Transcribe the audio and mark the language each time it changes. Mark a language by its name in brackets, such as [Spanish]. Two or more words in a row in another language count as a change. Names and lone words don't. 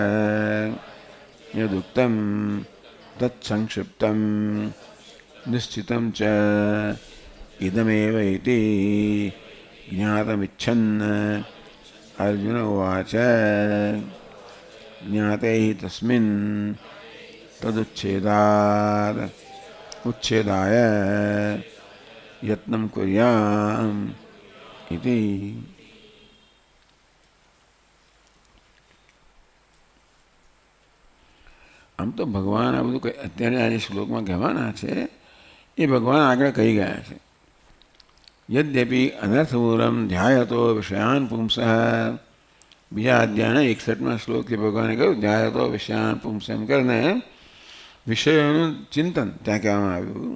[Sanskrit] यदुक्तं तत्संक्षिप्तं निश्चितं च इदमेव इति ज्ञातमिच्छन् अर्जुन उवाच ज्ञाते हि तस्मिन् तदुच्छेदात् उच्छेदाय यत्नं कुर्याम् इति। [Gujarati] આમ તો ભગવાન આ બધું અત્યારે આ જે શ્લોકમાં કહેવાના છે એ ભગવાન આગળ કહી ગયા છે. [Sanskrit] यद्यपि अनर्थमूलम ध्यायतो विषयान पुंसः, [Gujarati] બીજા અધ્યાયના 61મા શ્લોકથી ભગવાને કહ્યું [Sanskrit] ध्यायतो विषयान पुंसः [Gujarati] એમ કરીને વિષયોનું ચિંતન ત્યાં કહેવામાં આવ્યું.